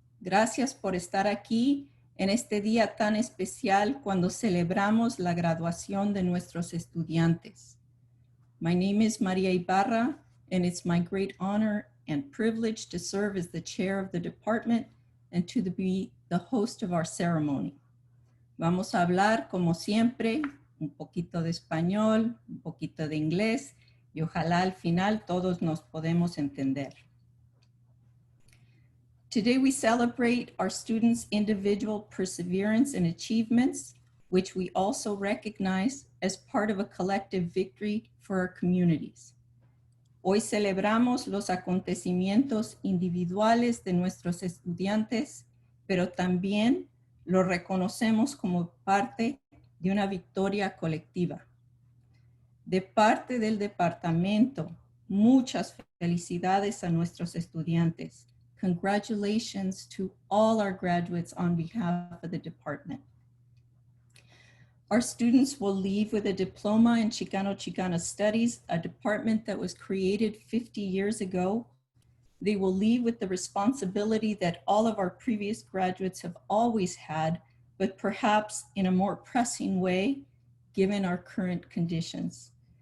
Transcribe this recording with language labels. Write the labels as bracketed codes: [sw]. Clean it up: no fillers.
[es] Gracias por estar aquí en este día tan especial cuando celebramos la graduación de nuestros estudiantes. [en] My name is Maria Ibarra, and it's my great honor and privilege to serve as the chair of the department and to be the host of our ceremony. [es] Vamos a hablar, como siempre, un poquito de español, un poquito de inglés, y ojalá al final todos nos podemos entender. [en] Today we celebrate our students' individual perseverance and achievements, which we also recognize as part of a collective victory for our communities. [es] Hoy celebramos los acontecimientos individuales de nuestros estudiantes, pero también lo reconocemos como parte de una victoria colectiva. De parte del departamento, muchas felicidades a nuestros estudiantes. [en] Congratulations to all our graduates on behalf of the department. Our students will leave with a diploma in Chicano-Chicana Studies, a department that was created 50 years ago. They will leave with the responsibility that all of our previous graduates have always had, but perhaps in a more pressing way, given our current conditions.